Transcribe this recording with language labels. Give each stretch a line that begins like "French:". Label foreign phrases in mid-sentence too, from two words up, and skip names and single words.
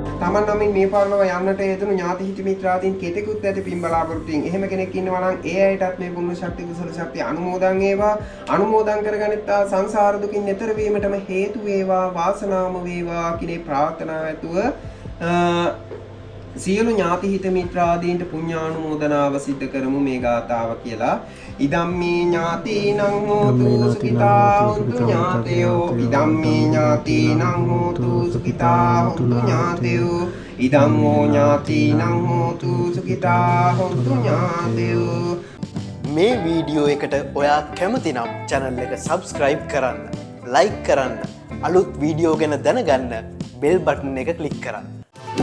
Sinhala: තමන් නමින් මේ පාරලව යන්නට යෙදුණු ඥාති හිත මිත්‍රාදීන් කෙතෙකුත් ඇති පින් බලාපොරොත්තුෙන් එහෙම කෙනෙක් ඉන්නවා නම් ඒ අයටත් මේ පුණ්‍ය ශක්තිය කුසල ශක්තිය අනුමෝදන් වේවා. අනුමෝදන් කරගනිත්තා සංසාර දුකින් එතර වීමටම හේතු වේවා වාසනාම වේවා කිනේ ප්‍රාර්ථනා ඇතුව සියලු ඥාති හිත මිත්‍රාදීන්ට පුණ්‍යානුමෝදනාව සිද්ධ කරමු මේ ගාථාව කියලා.
Pali: ඉදම්මේ ඥාතිනං හෝතු සුඛිතා හොන්තු ඥාතයෝ. ඉදම්මේ ඥාතිනං හෝතු සුඛිතා හොන්තු ඥාතයෝ. ඉදං හෝ ඥාතිනං හෝතු සුඛිතා හොන්තු ඥාතයෝ.
Sinhala: මේ වීඩියෝ එකට ඔයා කැමති නම් channel එක subscribe කරන්න, like කරන්න, අලුත් වීඩියෝ ගැන දැනගන්න
English: bell button
Sinhala: එක click කරන්න.